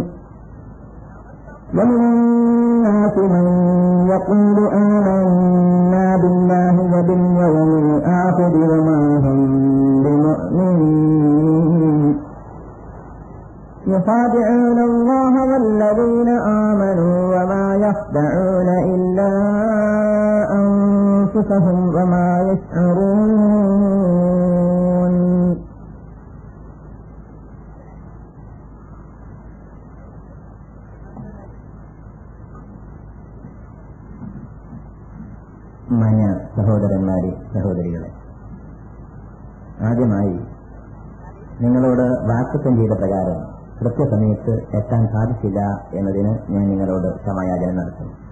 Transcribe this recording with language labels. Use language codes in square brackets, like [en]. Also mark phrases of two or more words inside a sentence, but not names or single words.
[ar] ومن الناس من يقول آمنا بالله وباليوم الآخر وما هم بمؤمنين يخادعون الله والذين آمنوا وما يخدعون إلا أنفسهم وما يشعرون. [ml] മാന്യ സഹോദരന്മാരെ, സഹോദരികളെ, ആദ്യമായി നിങ്ങളോട് വാക്തത്വം ചെയ്ത പ്രകാരം കൃത്യസമയത്ത് എത്താൻ സാധിച്ചില്ല എന്നതിന് ഞാൻ നിങ്ങളോട് ക്ഷമായാചന നടത്തുന്നു.